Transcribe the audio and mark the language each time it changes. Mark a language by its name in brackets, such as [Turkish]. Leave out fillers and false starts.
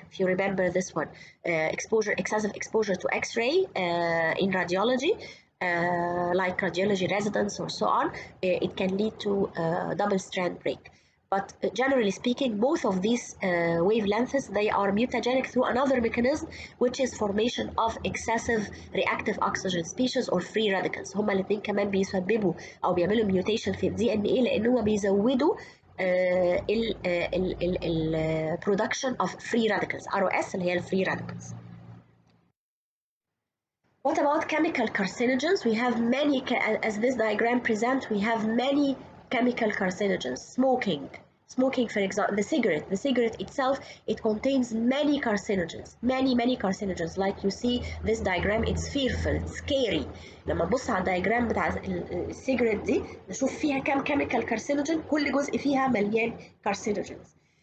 [English] If you remember this one, excessive exposure to X-ray in radiology, like radiology residence or so on, it can lead to double strand break. But generally speaking, both of these wavelengths, they are mutagenic through another mechanism, which is formation of excessive reactive oxygen species or free radicals. [Arabic] هما الاثنين كمان بيسببوا او بيعملوا mutation في الدي ان اي، لان هما بيزودوا ال [English] production of free radicals، [Arabic] ROS اللي هي ال free radicals. [English] What about chemical carcinogens? We have many, as this diagram presents, we have many chemical carcinogens. Smoking, for example, the cigarette itself, it contains many carcinogens, many carcinogens. Like you see this diagram, it's fearful, it's scary. [Arabic] لما نبص على الدايجرام بتاع السيجرت دي نشوف فيها كام chemical carcinogen، كل جزء فيها مليان carcinogens.